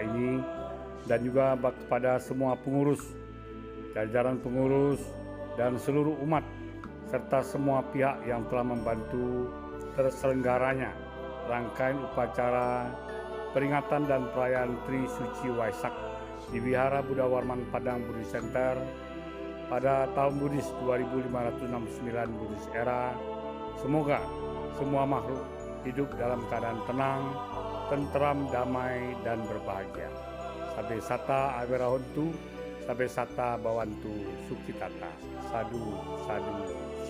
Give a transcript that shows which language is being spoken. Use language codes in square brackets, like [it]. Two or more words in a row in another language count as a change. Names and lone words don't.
[id] ini dan juga kepada semua pengurus, jajaran pengurus dan seluruh umat serta semua pihak yang telah membantu terselenggaranya rangkaian upacara peringatan dan perayaan Trisuci Waisak di Wihara Buddha Warman Padang Buddhist Center pada tahun Buddhis 2569 Buddhis era. Semoga semua makhluk hidup dalam keadaan tenang, tentram, damai, dan berbahagia. [pi] Sabe sata awirahontu, sabe sata bawantu sukitata. Sadu, sadu.